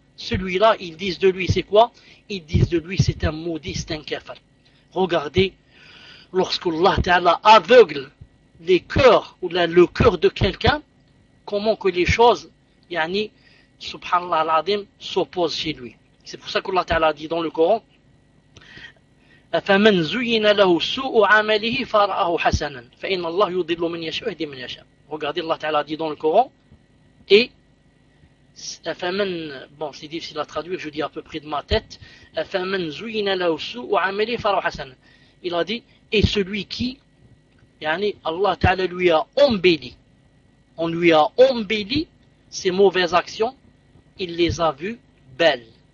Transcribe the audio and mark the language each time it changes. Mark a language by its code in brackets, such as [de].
[fr] Celui-là, ils disent de lui, c'est quoi? Ils disent de lui, c'est un maudit, c'est un kafir. Regardez, lorsque Allah Ta'ala aveugle les cœurs, ou le cœur de quelqu'un, comment que les choses, yani, subhanallah al-adim, s'opposent chez lui. C'est pour ça qu'Allah Ta'ala dit dans le Coran, [ar] فَمَنْ زُيِّنَ لَهُ سُوءُ عَمَلِهِ فَرَأَهُ حَسَنًا فَإِنَّ اللَّهُ يُضِلُّ مَنْ يَشَاءُ وَيَهْدِي مَنْ يَشَاءُ. [fr] Regardez, Allah Ta'ala dit dans le Coran, et فَمَنْ, bon, c'est difficile à traduire, je dis à peu près de ma tête, [ar] فَمَنْ زُيِّنَ لَهُ سُوءُ عَمَلِهِ فَرَأَهُ حَسَنًا. [fr] Il a dit, et celui qui, yani, Allah Ta'ala lui a embelli, on lui a embelli ses mauvaises actions, il les a vues belles.